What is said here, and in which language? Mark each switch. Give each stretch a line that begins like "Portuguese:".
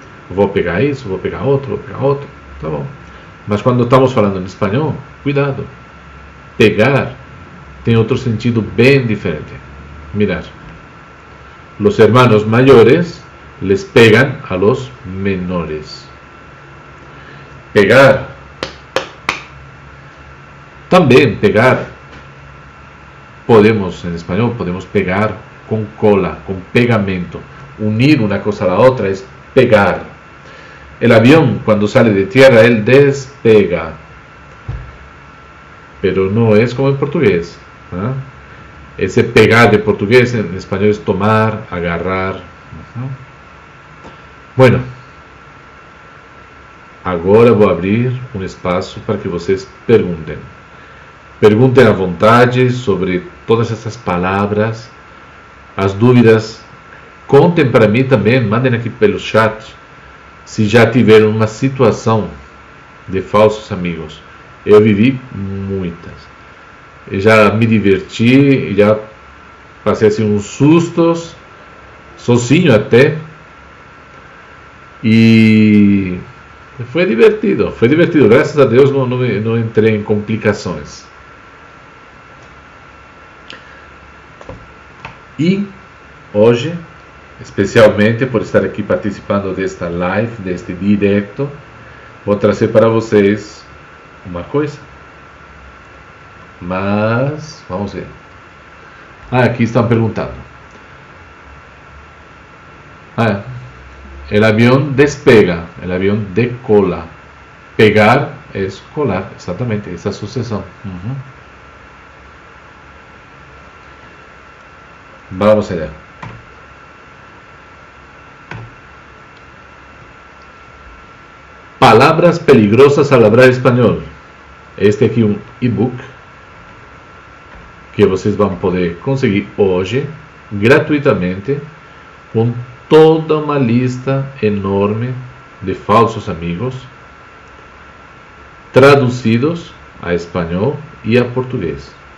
Portuguese: Vou pegar isso, vou pegar outro, tá bom. Mas quando estamos falando em espanhol, cuidado. Pegar tem outro sentido bem diferente.
Spanish: Mirar. Los hermanos mayores les pegan a los menores. Pegar. Também pegar. Podemos, en español, podemos pegar con cola, con pegamento. Unir una cosa a la otra es pegar. El avión, cuando sale de tierra, él despega. Pero no es como en portugués. ¿Ah? Ese pegar de portugués en español es tomar, agarrar.
Portuguese: Bueno, agora vou abrir um espaço para que vocês perguntem. Perguntem à vontade sobre todas essas palavras, as dúvidas. Contem para mim também, mandem aqui pelo chat, se já tiveram uma situação de falsos amigos. Eu vivi muitas. Eu já me diverti, já passei assim uns sustos, sozinho até. E foi divertido, graças a Deus não entrei em complicações. E hoje, especialmente por estar aqui participando desta live, deste direto, vou trazer para vocês uma coisa. Mas, vamos ver. Aqui estão perguntando.
Spanish: El avión despega, el avión decola. Pegar es colar,
Portuguese: exatamente, essa sucessão.
Spanish: Vamos allá.
Portuguese: Palavras
Spanish: peligrosas al hablar
Portuguese: espanhol. Este aqui é um e-book que vocês vão poder conseguir hoje, gratuitamente, com toda uma lista enorme de falsos amigos, traduzidos a espanhol e a português.